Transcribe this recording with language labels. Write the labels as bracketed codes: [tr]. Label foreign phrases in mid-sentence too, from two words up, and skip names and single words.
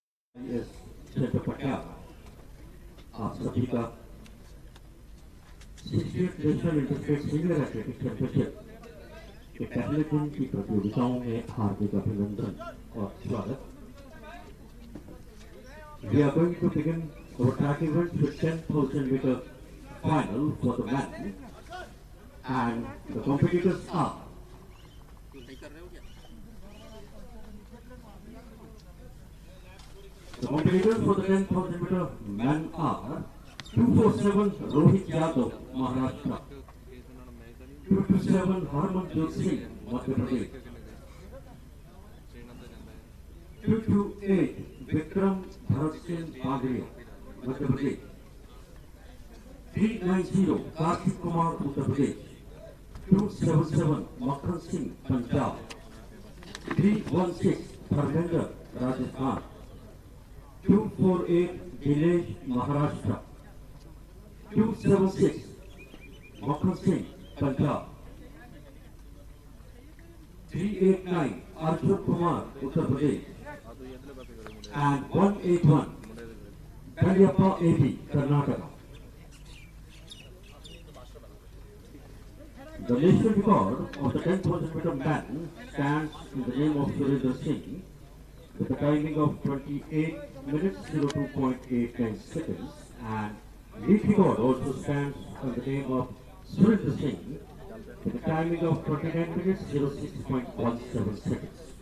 [en] Yes, Senator Patiala, [hi] आप सभी का 60th [en] National Interstate Senior Athletics Championship [hi] के पहले दिन की प्रतियोगिताओं में हार्दिक अभिनंदन और स्वागत. [en] We are going to begin our track event with 10,000 meter final for the men, and the competitors are the competitors for the 10,000 meter men are 247 Rohit Yadav, Maharashtra, 227 Harmanjot Singh, Madhya Pradesh, 228 Vikram Bharat Singh Bagria, Madhya Pradesh, 390 Karthik Kumar, Uttar Pradesh, 277 Makhan Singh, Punjab, 316 Dharmendra, Rajasthan, 248 Dinesh, Maharashtra, 276 Makhan Singh, Punjab, 389 Arjun Kumar, Uttar Pradesh, and 181 Kalyappa AB, Karnataka. The national record of the 10,000 meter man stands in the name of Surendra Singh with a timing of 28 minutes 02.89 seconds, and league record also stands in the name of Surendra Singh with a timing of 29 minutes 06.17 seconds.